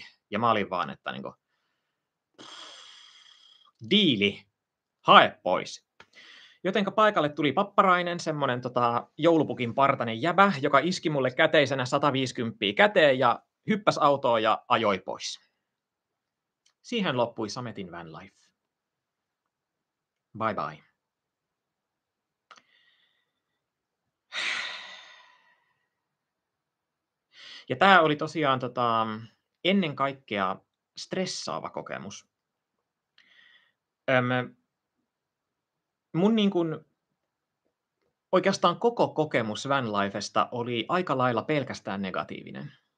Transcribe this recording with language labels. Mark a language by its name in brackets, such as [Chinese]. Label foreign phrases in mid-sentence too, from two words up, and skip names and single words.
[Finnish] Ja mä olin vaan, että niinku, diili, hae pois. Jotenka paikalle tuli Papparainen, semmoinen joulupukin partainen jäbä, joka iski mulle käteisenä 150 käteen ja hyppäsi autoon ja ajoi pois. Siihen loppui Sametin [English] van life. Bye bye. [Finnish] Ja tämä oli tosiaan ennen kaikkea stressaava kokemus. Mun niin kuin, oikeastaan koko kokemus vanlifesta oli aika lailla pelkästään negatiivinen.